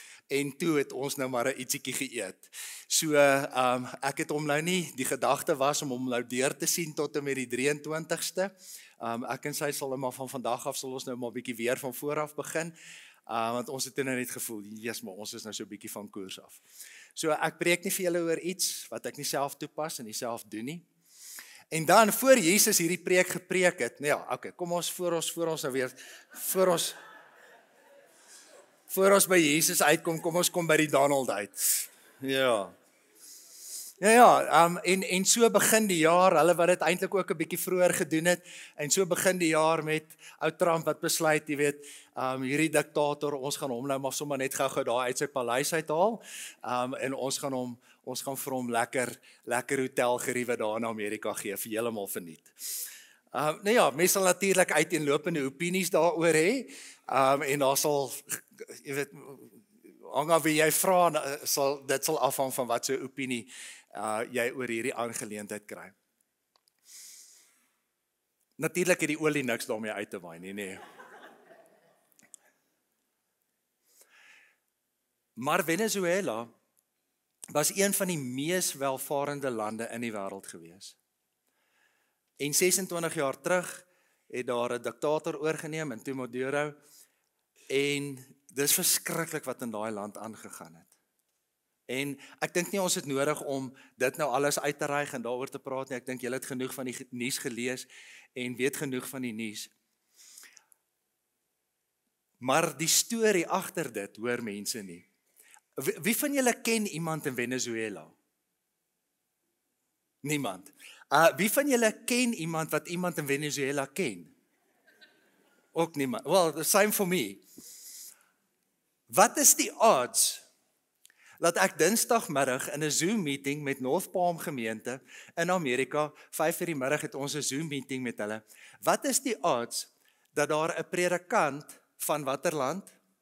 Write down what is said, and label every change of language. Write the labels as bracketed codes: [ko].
[af] En toe het ons nou maar 'n ietsiekie geëet. So ek het hom nou nie, die gedagte was om hom nou deur te sien tot en met die 23ste. Ek en sy sal maar van vandag af sal ons nou maar bietjie weer van voor af begin. Want ons het nou net gevoel, yes, maar ons is nou so bietjie van koers af. So ek preek nie vir julle oor iets wat ek nie self toepas en nie self doen nie. En dan voor Jesus hierdie preek gepreek het, nou ja, okay, kom ons voor ons nou weer, voor ons by Jesus uitkom, kom ons kom by die Donald uit. Ja. En so begin die jaar, hulle wat dit eintlik ook 'n bietjie vroeër gedoen het, en so begin die jaar met ou Trump wat besluit, jy weet, hierdie diktator, ons gaan hom nou maar sommer net gou-gou daar uit sy paleis uithaal, en ons gaan vir hom lekker hotelgeriewe daar in Amerika gee, vir heeltemal verniet. Nou ja, mense sal natuurlik uiteenlopende opinies daaroor hê, en daar sal, jy weet, hang af wie jy vra, dit sal afhang van wat so opinie jy oor hierdie aangeleentheid kry. Natuurlik het die olie niks daarmee uit te waai nie, nee. Maar Venezuela was een van die mees welvarende lande in die wêreld gewees. En 26 jaar terug het daar 'n diktator oorgeneem in Maduro, en dis verskriklik wat in daai land aangegaan het. En ek dink nie ons het nodig om dit nou alles uit te reig en daaroor te praat nie. Ek dink julle het genoeg van die nuus gelees en weet genoeg van die nuus. Maar die storie agter dit hoor mense nie. Wie van julle ken iemand in Venezuela? Niemand. Wie van julle ken iemand wat iemand in Venezuela ken? Ook niemand. [en] Well, the same for me. [af] Wat is die odds dat ek Dinsdagmiddag in 'n Zoom meeting met North Palm gemeente in Amerika, 5:00 die middag het ons 'n Zoom meeting met hulle. Wat is die odds dat daar 'n predikant van watter land?